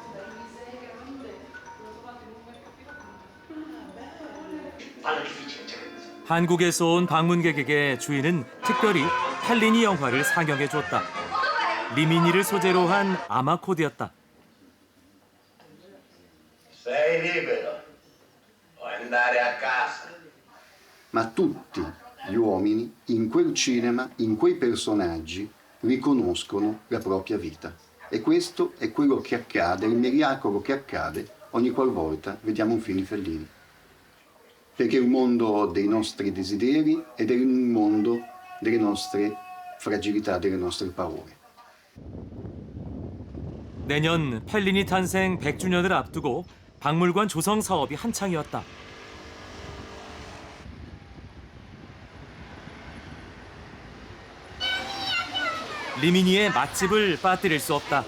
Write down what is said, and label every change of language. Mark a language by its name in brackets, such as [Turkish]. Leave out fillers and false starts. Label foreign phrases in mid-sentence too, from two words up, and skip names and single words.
[Korean] 한국에서 온 방문객에게 주인은 특별히 펠리니 영화를 상영해 줬다. 리미니를 소재로 한 아마코드였다. [Italian] Sei libero, puoi andare a casa. Ma tutti gli uomini in quel cinema, in quei personaggi, riconoscono la propria vita. E questo è quello che accade, il miracolo che accade ogni qualvolta vediamo un film di Fellini. Perché è un mondo dei nostri desideri ed è un mondo delle nostre fragilità, delle nostre paure. [Korean] 내년 펠리니 탄생 100주년을 앞두고 박물관 조성 사업이 한창이었다. 리미니의 맛집을 빠뜨릴 수 없다.